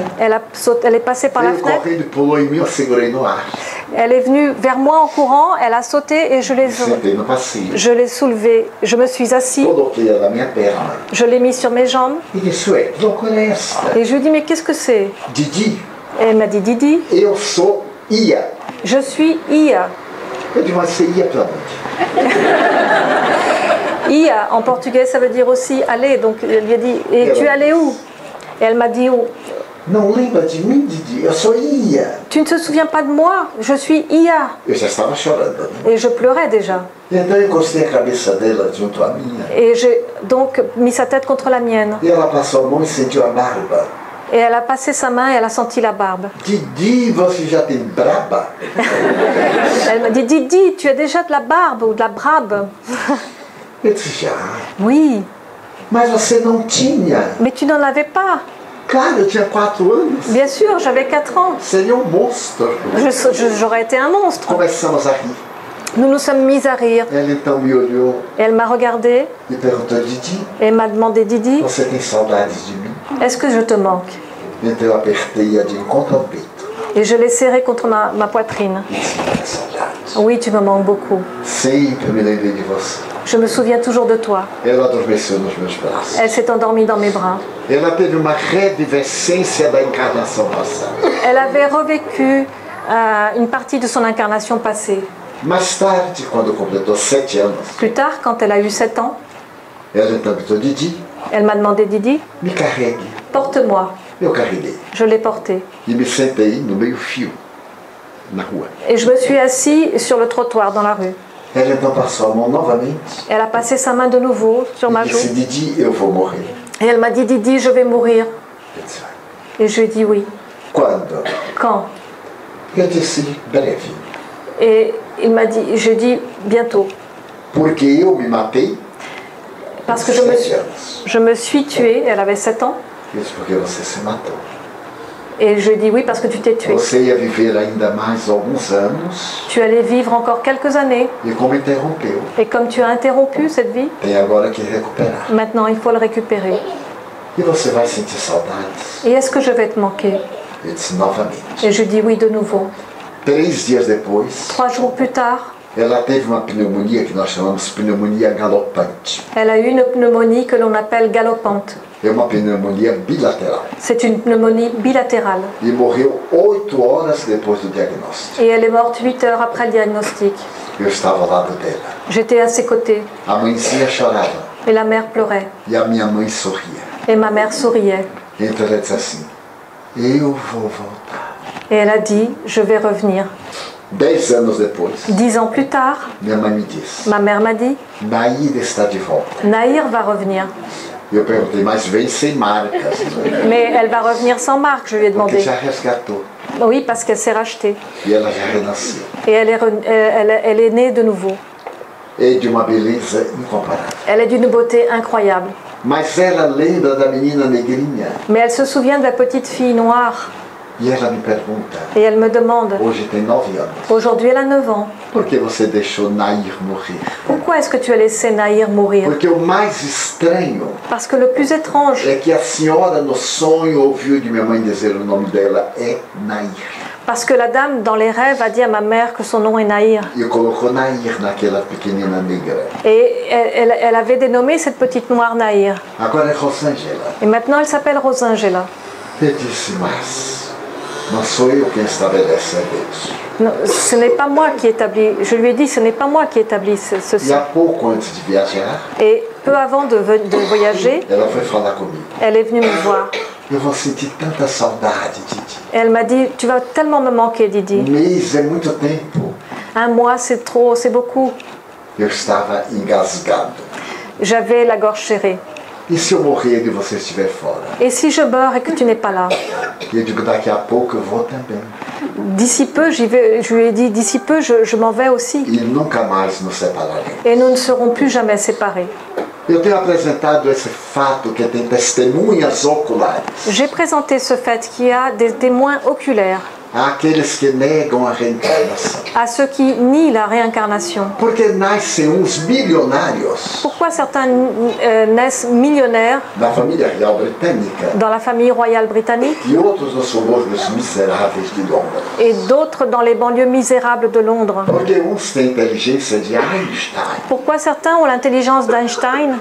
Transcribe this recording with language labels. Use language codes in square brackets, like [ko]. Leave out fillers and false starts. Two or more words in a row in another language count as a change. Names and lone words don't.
[fr] Elle est passée par la [pt] veio [fr] fenêtre, [pt] correndo e pulou em mim, eu segurei no ar. [fr] elle est venue vers moi en courant, elle a sauté et [pt] Sentei no passeio. [fr] je l'ai soulevée. Je me suis assise, [pt] Coloquei ela na minha perna. [fr] je l'ai mis sur mes jambes [pt] E disse: ué, que loucura é esta? [fr] et je lui ai dit, mais qu'est-ce que c'est? Didi, Et elle m'a dit, Didi, [pt] eu sou Ia. [fr] je suis Ia. [pt] Eu disse: mas você ia pra onde? [fr] Ia, en portugais, ça veut dire aussi aller. Donc, elle lui a dit, et tu es allé où? Et elle m'a dit, où? [pt] Não lembra de mim, Didi? Eu sou Ia. [fr] Tu ne te souviens pas de moi? Je suis Ia. [pt] Eu já estava chorando, né? [fr] Et je pleurais déjà. [pt] E então eu encostei a cabeça dela junto à minha. [fr] Et j'ai donc mis sa tête contre la mienne. [pt] E ela passou a mão e sentiu a barba. [fr] Et elle a passé sa main et elle a senti la barbe. [pt] Didi, você já tem braba? [fr] Elle m'a dit, Didi, tu as déjà de la barbe ou de la brabe? [pt] Eu disse: já. [fr] Oui. [pt] Mas você não tinha. [fr] Mais tu n'en avais pas. [pt] Claro, eu tinha 4 anos. [fr] Bien sûr, j'avais 4 ans. [pt] Seria um monstro. [fr] J'aurais été un monstre. [pt] Começamos a rir. [fr] Nous nous sommes mis à rire. [pt] Ela então me olhou [fr] Et elle m'a regardé [pt] e perguntou, Didi, [fr] et m'a demandé, Didi, [pt] você tem saudades de mim? [fr] est-ce que je te manque? [pt] Então eu apertei-a de encontro ao peito. [fr] Et je l'ai serré contre ma poitrine. [pt] E disse, muita saudade. [fr] Oui, tu me manques beaucoup. [pt] Sempre me lembrei de você. [fr] Je me souviens toujours de toi. [pt] Ela adormeceu nos meus braços. [fr] Elle s'est endormie dans mes bras. [pt] Ela teve uma revivescência da encarnação passada. [fr] Elle avait revécu une partie de son incarnation passée. [pt] Mais tarde, quando completou 7 anos, [fr] Plus tard, quand elle a eu 7 ans, [pt] ela então perguntou, Didi, [fr] elle m'a demandé, Didi, [pt] me carregue. [fr] porte-moi. [pt] Eu carreguei. [fr] Je l'ai portée. [pt] E me sentei no meio-fio, na rua. [fr] Et je me suis assis sur le trottoir dans la rue. [pt] Ela então passou a mão novamente [fr] Elle a passé sa main de nouveau sur ma [pt] e [fr] joue. [pt] disse, Didi, eu vou morrer. [fr] Et elle m'a dit, Didi, je vais mourir. [pt] Eu disse, [fr] Et je lui ai dit oui. [pt] quando? [fr] Quand? [pt] Eu disse, breve. [fr] Et il m'a dit, je dis bientôt. [pt] Porque eu me matei [fr] Parce que [pt] 7 anos. [fr] je me suis tuée, elle avait 7 ans. [pt] Eu disse, porque você se matou. [fr] Et je lui ai dit oui parce que tu t'es tuée. [pt] Você ia viver ainda mais alguns anos [fr] Tu allais vivre encore quelques années. [pt] e como interrompeu, [fr] Et comme tu as interrompu cette vie, [pt] tem agora que recuperar. [fr] maintenant il faut le récupérer. [pt] E você vai sentir saudades. [fr] Et est-ce que je vais te manquer? [pt] Eu disse novamente. [fr] Et je dis oui de nouveau. [pt] 3 dias depois, [fr] 3 jours plus tard, [pt] ela teve uma pneumonia que nós chamamos pneumonia galopante. [fr] elle a eu une pneumonie que l'on appelle galopante. [pt] É uma pneumonia bilateral. [fr] C'est une pneumonie bilatérale. [pt] E morreu 8 horas depois do diagnóstico. [fr] Et elle est morte 8 heures après le diagnostic. [pt] Eu estava ao lado dela. [fr] J'étais à ses côtés. [pt] A mãezinha chorava [fr] Et la mère pleurait. [pt] e a minha mãe sorria. [fr] Et ma mère souriait. [pt] Então ela disse assim, eu vou voltar. [fr] Et elle a dit, je vais revenir. [pt] 10 anos depois, [fr] 10 ans plus tard, [pt] minha mãe me disse, [fr] ma mère m'a dit, [pt] Nair está de volta. [fr] Naïr va revenir. [pt] Eu perguntei, mas vem sem marcas, né? [fr] Mais elle va revenir sans marque, je lui ai [pt] Porque [fr] demandé. [pt] já resgatou. [fr] Oui, parce qu'elle s'est rachetée. [pt] E ela já renasceu. [fr] Et elle est née de nouveau. [pt] E de uma beleza incomparável. [fr] Elle est d'une beauté incroyable. [pt] Mas ela lembra da menina negrinha. [fr] Mais elle se souvient de la petite fille noire. [pt] E ela me pergunta, [fr] Et elle me demande, [pt] hoje tem 9 anos, [fr] aujourd'hui elle a 9 ans. [pt] por que você deixou Nair morrer? [fr] Pourquoi est-ce que tu as laissé Naïr mourir? [pt] Porque o mais estranho [fr] Parce que le plus étrange, [pt] é que a senhora no sonho ouviu de minha mãe dizer o nome dela é Nair. [fr] parce que la dame dans les rêves a dit à ma mère que son nom est Naïr. [pt] E colocou Nair naquela pequenina negra. [fr] Et elle avait dénommé cette petite noire Naïr. [pt] Agora é Rosângela. [fr] Et maintenant elle s'appelle Rosângela. [pt] Eu disse, mas não sou eu quem estabelece a Deus. [fr] Non, ce n'est pas moi qui établis, je lui ai dit, ce n'est pas moi qui établis ceci. [pt] E há pouco antes de viajar, [fr] Et peu avant de voyager, [pt] ela foi falar comigo. [fr] elle est venue me voir. [pt] Eu vou sentir tanta saudade, Didi. [fr] Et elle m'a dit, tu vas tellement me manquer, Didi. [pt] Mês é muito tempo. [fr] Un mois, c'est trop, c'est beaucoup. [pt] Eu estava engasgado. [fr] J'avais la gorge serrée. [pt] E se eu morrer e você estiver fora? [fr] Et si je meurs et que tu n'es pas là? [pt] E eu digo, daqui a pouco eu vou também. [fr] D'ici peu, j'y vais, je lui ai dit, d'ici peu, je m'en vais aussi. [pt] E nunca mais nos separaremos. [fr] Et nous ne serons plus jamais séparés. [pt] Eu tenho apresentado esse fato que tem testemunhas oculares [fr] J'ai présenté ce fait qu'il y a des témoins oculaires [pt] àqueles que negam a reencarnação. [fr] à ceux qui nient la réincarnation. [pt] Porque nascem uns milionários [fr] Pourquoi certains naissent millionnaires [pt] da família real britânica [fr] dans la famille royale britannique [pt] e outros nos subúrbios miseráveis de Londres? [fr] et d'autres dans les banlieues misérables de Londres? [pt] Porque uns têm inteligência de Einstein [fr] Pourquoi certains ont l'intelligence d'Einstein